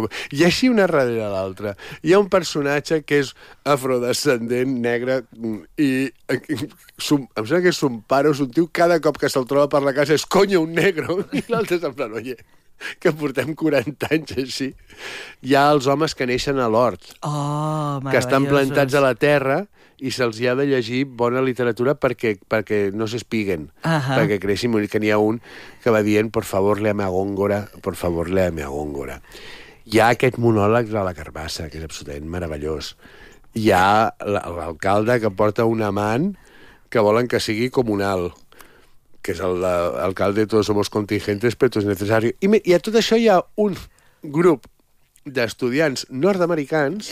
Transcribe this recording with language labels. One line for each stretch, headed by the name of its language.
Catalan: I així una darrere l'altra. Hi ha un personatge que és afrodescendent, negre, i em sembla que és un pare o un tio, cada cop que se'l troba per la casa és, coño, un negre. I l'altre és en plan, oye, que portem 40 anys així. Hi ha els homes que neixen a l'hort, que estan plantats a la terra, i se'ls ha de llegir bona literatura perquè no s'espiguen, perquè creixin. Que n'hi ha un que va dient,
Spanish: por favor, léame a Góngora,
Catalan: por favor, léame a Góngora. Hi ha aquest monòleg de la carbassa, que és absolutament meravellós. Hi ha l'alcalde que porta un amant que volen que sigui comunal, que és l'alcalde de
Spanish: todos somos contingentes, pero es necesario.
Catalan: I a tot això hi ha un grup d'estudiants nord-americans,